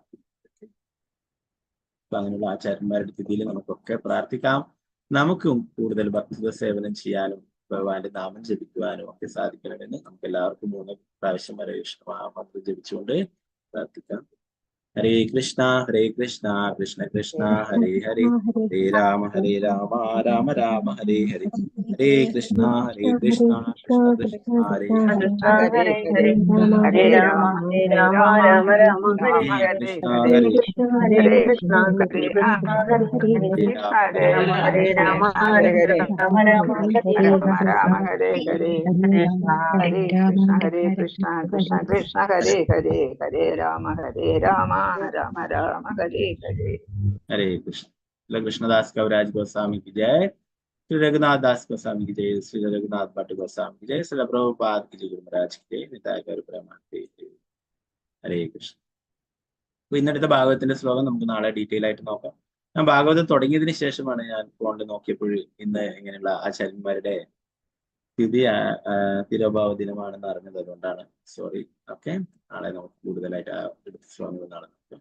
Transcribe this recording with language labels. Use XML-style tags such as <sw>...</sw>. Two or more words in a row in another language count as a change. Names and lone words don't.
<ml>അപ്പൊ അങ്ങനെയുള്ള ആചാര്യന്മാരുടെ സ്ഥിതിയിൽ നമുക്കൊക്കെ പ്രാർത്ഥിക്കാം. നമുക്കും കൂടുതൽ ഭക്തിത്വ സേവനം ചെയ്യാനും ഭഗവാന്റെ നാമം ജപിക്കുവാനും ഒക്കെ സാധിക്കണമെന്ന് നമുക്ക് എല്ലാവർക്കും 3 പ്രാവശ്യം ഹരേ കൃഷ്ണ മഹാമന്ത്രം ജപിച്ചുകൊണ്ട് പ്രാർത്ഥിക്കാം.</ml> <sa>ഹരേ കൃഷ്ണ കൃഷ്ണ കൃഷ്ണ ഹരേ ഹരേ ഹരേ രാമ രാമ രാമ ഹരേ ഹരേ ഹരേ കൃഷ്ണ കൃഷ്ണ കൃഷ്ണ ഹരേ ഹരേ ഹരേ ഹരേ ഹരേ രാമ രാമ രാമ ഹരേ ഹരേ ഹരേ ഹരേ കൃഷ്ണ കൃഷ്ണ ഹരേ ഹരേ രാമ ഹരേ രാമ രാമ ഹരേ ഹരേ ഹരേ കൃഷ്ണ കൃഷ്ണ കൃഷ്ണ ഹരേ ഹരേ ഹരേ രാമ രാമ രാമ ഹരേ ഹരേ. हरे कृष्ण.</sa> <hi>श्री कृष्णदास कविराज गोस्वामी की जय, श्री रघुनाथ दास गोस्वामी की जय, श्री रघुनाथ भट्ट गोस्वामी की जय, श्री प्रभुपाद की जय, गुरु महाराज की जय, निताय गौर प्रेमानंदे.</hi> <sa>ഹരേ കൃഷ്ണ.</sa> <ml>അപ്പൊ ഇന്നടുത്ത ഭാഗവതത്തിന്റെ ശ്ലോകം നമുക്ക് നാളെ ഡീറ്റെയിൽ ആയിട്ട് നോക്കാം. ഞാൻ ഭാഗവതം തുടങ്ങിയതിന് ശേഷമാണ് ഞാൻ ഫോണിൽ നോക്കിയപ്പോൾ ഇന്ന് ഇങ്ങനെയുള്ള ആചാര്യന്മാരുടെ തിരോഭാവ ദിനമാണെന്ന് അറിഞ്ഞത്. അതുകൊണ്ടാണ് സോറി. ഓക്കെ, നാളെ നമുക്ക് കൂടുതലായിട്ട് ആ എടുത്ത ശ്ലോകങ്ങൾ നാളെ നോക്കാം.</ml>